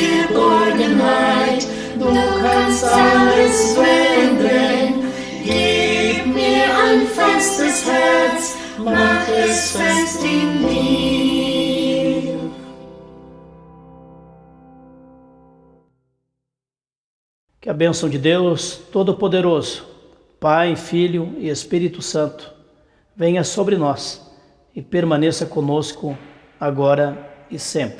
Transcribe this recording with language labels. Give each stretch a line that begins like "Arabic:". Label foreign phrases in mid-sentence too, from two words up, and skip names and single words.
German: Geborgenheit, du kannst alles verändern. Gib mir ein festes Herz, mach es fest in dir.
Portuguese: Que a bênção de Deus Todo-Poderoso, Pai, Filho e Espírito Santo, venha sobre nós e permaneça conosco agora e sempre.